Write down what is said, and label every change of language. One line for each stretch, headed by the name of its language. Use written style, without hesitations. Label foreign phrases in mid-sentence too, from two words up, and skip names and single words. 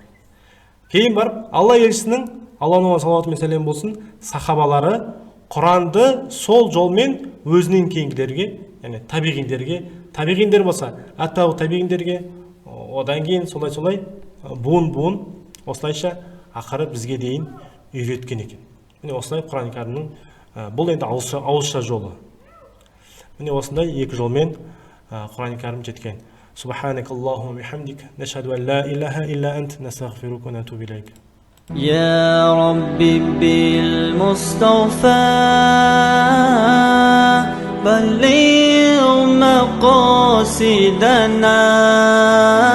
Kazakh: Кейін барып, Алла елшісінің, Алланың салауаты мен сәлем болсын, сахабалары Құранды сол жолмен өзінен кейінгілерге, яғни табиғиндер болса, аттау табиғиндерге, одан кейін солай-солай буын-буын осылайша ақыры бізге дейін үйреткен екен. Міне осылай Құран Кәрімнің бұл енді ауызша жолы. Міне осындай екі жолмен Құран Кәрім жеткен.
Arabic: سبحانك اللهم وبحمدك نشهد أن لا إله إلا أنت نستغفرك ونتوب إليك. يا ربي بالمصطفى بلغ مقاصدنا